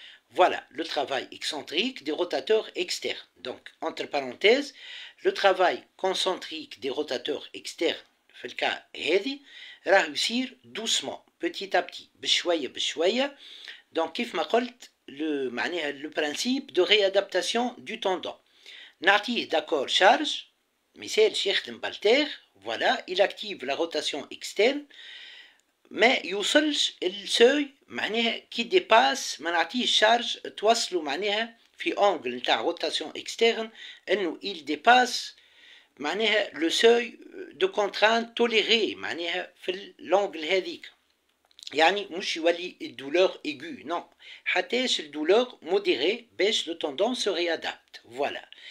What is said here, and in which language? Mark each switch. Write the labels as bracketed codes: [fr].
[fr] Voilà, le travail excentrique des rotateurs externes. Donc, entre parenthèses, le travail concentrique des rotateurs externes, [ar] في الكا هذه راه يصير [fr] doucement, petit à petit, [ar] بشوية بشوية. [fr] Donc, [ar] كيف ما قلت معناها [fr] le principe de réadaptation du tendon. [ar] نعطيه d'accord charge, مثال يخدم بالتير. [fr] Voilà, il active la rotation externe, mais [ar] يوصلش السوي معناها كي [fr] dépasse [ar] ما نعطيش شارج توصلوا معناها في [fr] angle نتاع rotation externe انه il dépasse معناها le seuil de contrainte toléré معناها في l'angle هذيك. [ar] يعني مش يولي الدولور aiguë, non. حتىش الدولور [fr] modéré باش le tendon se réadapte. Voilà.